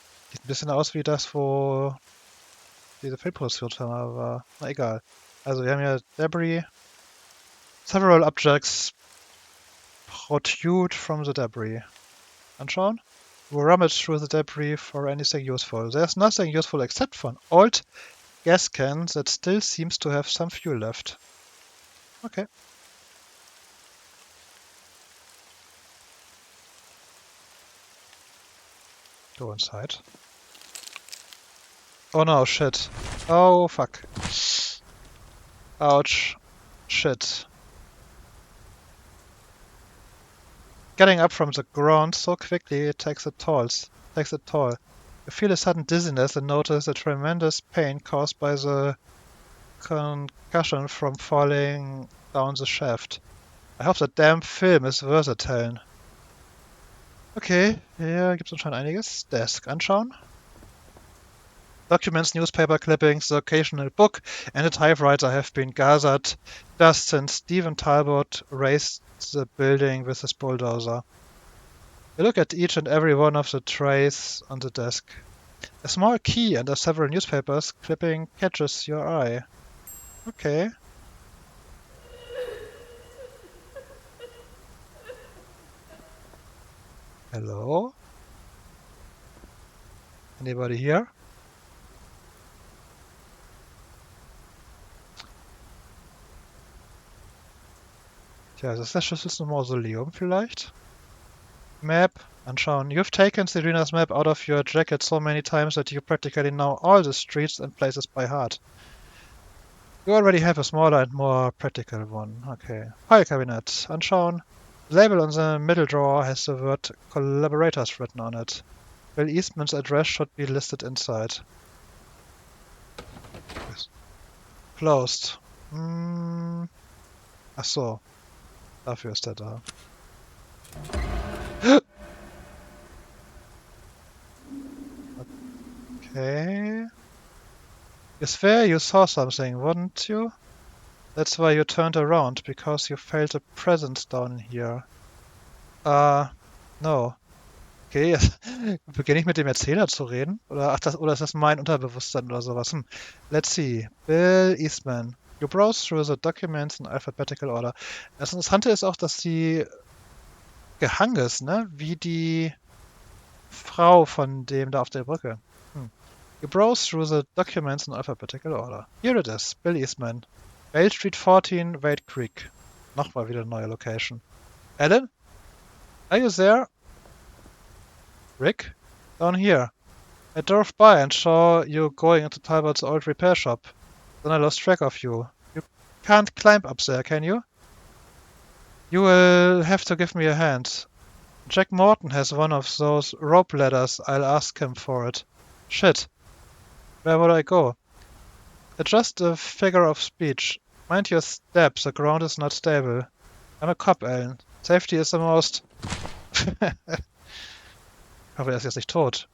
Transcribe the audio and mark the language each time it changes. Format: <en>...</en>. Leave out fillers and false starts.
<de>Sieht ein bisschen aus wie das, wo diese Filmproduktionsfirma war. Na egal. Also wir haben hier Debris.</de> <en>Several objects protrude from the debris.</en> <de>Anschauen.</de> <en>We rummage through the debris for anything useful. There's nothing useful except for an old gas can that still seems to have some fuel left. Okay. Go inside. Oh no, shit. Oh fuck. Ouch. Shit. Getting up from the ground so quickly takes a toll. You feel a sudden dizziness and notice the tremendous pain caused by the concussion from falling down the shaft. I hope that damn Film ist versatile.</en> <de>Okay, hier gibt's anscheinend einiges. Desk anschauen.</de> <en>Documents, newspaper clippings, the occasional book, and a typewriter have been gathered just since Stephen Talbot razed the building with his bulldozer. You look at each and every one of the trays on the desk. A small key under several newspapers clipping catches your eye. Okay. Hello? Anybody here?</en> <de>Tja, ist das Schlüssel zum Mausoleum vielleicht? Map, anschauen.</de> <en>You've taken Serena's map out of your jacket so many times that you practically know all the streets and places by heart. You already have a smaller and more practical one. Okay. File cabinet,</en> <de>anschauen.</de> <en>The label on the middle drawer has the word collaborators written on it. Bill Eastman's address should be listed inside. Yes. Closed.</en> <de>Ach so. Dafür ist er da. Okay.</de> <en>You swear you saw something, wouldn't you? That's why you turned around, because you felt a presence down here. No.</en> <de>Okay, jetzt beginne ich mit dem Erzähler zu reden? Oder ist das mein Unterbewusstsein oder sowas?</de> <en>Let's see. Bill Eastman. You browse through the documents in alphabetical order.</en> <de>Das Interessante ist auch, dass sie gehangen ist, ne? Wie die Frau von dem da auf der Brücke.</de> <en>You browse through the documents in alphabetical order. Here it is. Bill Eastman. Vale Street 14, Wade Creek.</en> <de>Nochmal wieder eine neue Location.</de> <en>Alan? Are you there? Rick? Down here. I drove by and saw you going into Talbot's old repair shop. Then I lost track of you. You can't climb up there, can you? You will have to give me a hand. Jack Morton has one of those rope ladders. I'll ask him for it. Shit. Where would I go? Adjust the figure of speech. Mind your step, the ground is not stable. I'm a cop, Alan. Safety is the most...</en> <de>Ich hoffe, er ist jetzt nicht tot.</de>